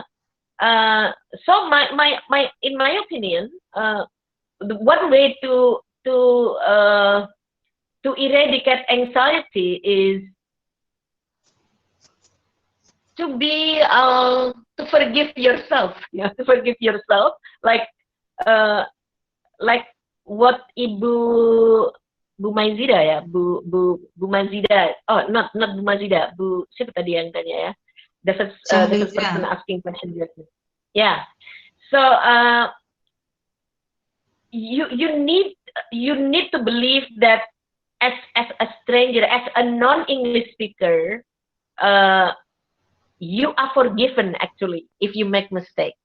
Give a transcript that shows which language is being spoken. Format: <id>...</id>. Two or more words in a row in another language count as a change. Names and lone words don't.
<en>So in my opinion, the one way to eradicate anxiety is to be to forgive yourself, to forgive yourself, like uh, like what Ibu Bu Mazida ya, Bu Mazida, oh not Bu Mazida,</en> <id>Bu siapa tadi yang tanya ya,</id> <en>the first person asking question just now. Yeah, so you need to believe that as a stranger, as a non-English speaker, you are forgiven actually if you make mistakes.</en>